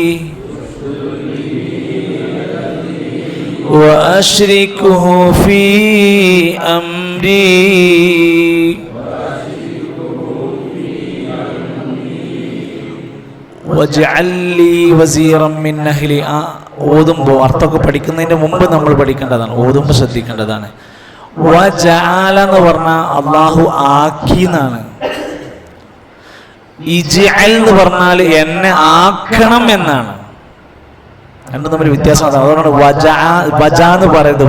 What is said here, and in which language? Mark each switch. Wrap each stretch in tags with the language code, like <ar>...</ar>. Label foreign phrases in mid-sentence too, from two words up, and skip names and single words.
<ar>وأشركه في أمري واجعل لي وزيرا من أهلي.</ar> <ml>ഓതുമ്പോൾ അർത്ഥമൊക്കെ പഠിക്കുന്നതിന് മുമ്പ് നമ്മൾ പഠിക്കേണ്ടതാണ്, ഓതുമ്പോൾ ശ്രദ്ധിക്കേണ്ടതാണ്. വജഅല എന്ന് പറഞ്ഞാൽ അള്ളാഹു ആക്കി എന്നാണ്. ഇജ്അൽ എന്ന് പറഞ്ഞാൽ എന്നെ ആക്കണം എന്നാണ്. രണ്ടും തമ്മിൽ വ്യത്യാസമാണ്. അതുകൊണ്ടാണ് വജ എന്ന് പറയുന്നത്.</ml>